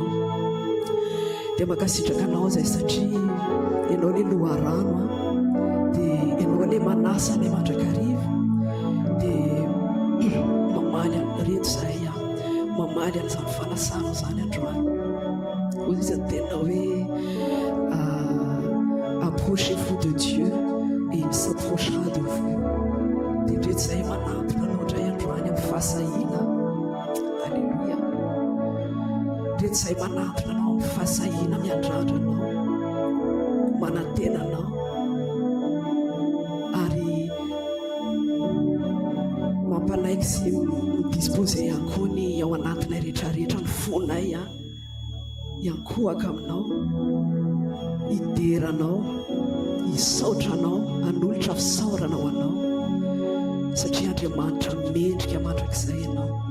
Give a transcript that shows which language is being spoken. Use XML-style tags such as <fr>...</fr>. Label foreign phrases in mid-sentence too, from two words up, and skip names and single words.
<mg>Dia makasitraka anao zay satria ianao le loharano dia ianao le manasa ilay mandrakariva dia mamaly reto zay mamaly an'izany fanasana zany androany. Hoy izy ny tena hoe</mg> <fr>approchez-vous de Dieu et il s'approchera de vous.</fr> <mg>Dia reto zay manampy anao indray androany amin'ny fahasahiana. Alleluia. Reto zay manampy anao amin'ny fahasahiana miandrandranao, manantenanao ary mampalaiky sy midisposer ihany koa ny ao anatinay rehetrarehetra ny fonay iankohaka aminao, hideranao, hisaotranao, hanolotra fisaorana ho anao satria Andriamanitra mendrika mandrakizay ianao.</mg>